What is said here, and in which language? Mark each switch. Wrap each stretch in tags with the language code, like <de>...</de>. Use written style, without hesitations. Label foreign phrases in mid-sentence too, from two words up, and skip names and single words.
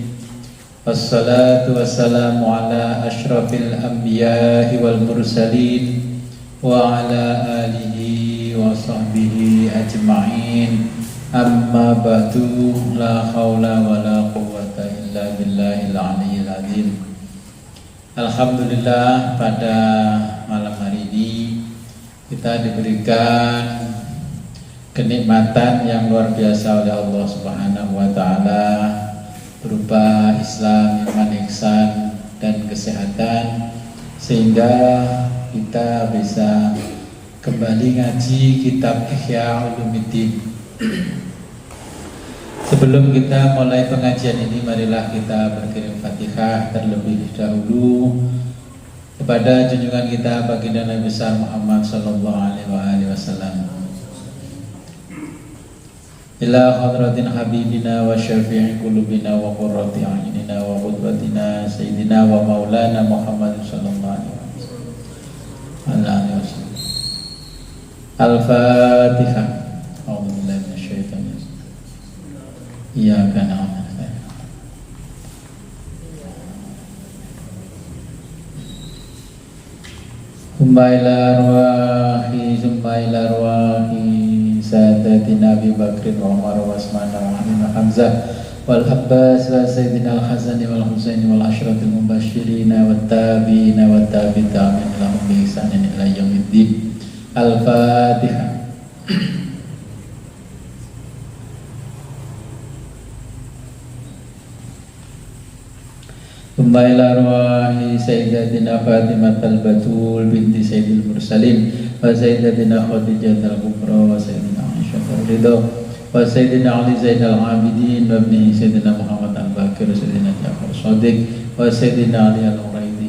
<ar>والصلاة والسلام على أشرف الأنبياء والمرسلين وعلى آله وصحبه أجمعين. أما بعد لا حول ولا قوة إلا بالله العلي العظيم.</ar> <id>Alhamdulillah, pada malam hari ini kita diberikan kenikmatan yang luar biasa oleh Allah</id> <ar>سبحانه وتعالى</ar> <id>berupa Islam, iman, ihsan dan kesehatan, sehingga kita bisa kembali ngaji kitab Ihya Ulumuddin. Sebelum kita mulai pengajian ini, marilah kita berkirim Fatihah terlebih dahulu kepada junjungan kita baginda Nabi besar Muhammad</id> <ar>صلى الله عليه وسلم. إلى حضرة حبيبنا وشافي قلوبنا وقرة أعيننا وقدوتنا سيدنا ومولانا محمد صلى الله عليه وسلم. Al-Fatihah. أعوذ بالله من الشيطان الرجيم. إياك نعبد. ثم إلى أرواح سادتنا أبي بكر وعمر وعثمان وعلي وحمزة والعباس وسيدنا الحسن والحسين والعشرة المبشرين والتابعين والتابعين لهم بإحسان إلى يوم الدين. Al-Fatihah. ثم إلى أرواح سيدتنا فاطمة البتول بنت سيد المرسلين وسيدتنا خديجة الكبرى وسيدنا عائشة الرضا وسيدنا علي زين العابدين وابن سيدنا محمد الباقر وسيدنا جعفر الصادق وسيدنا علي العريضي.</ar>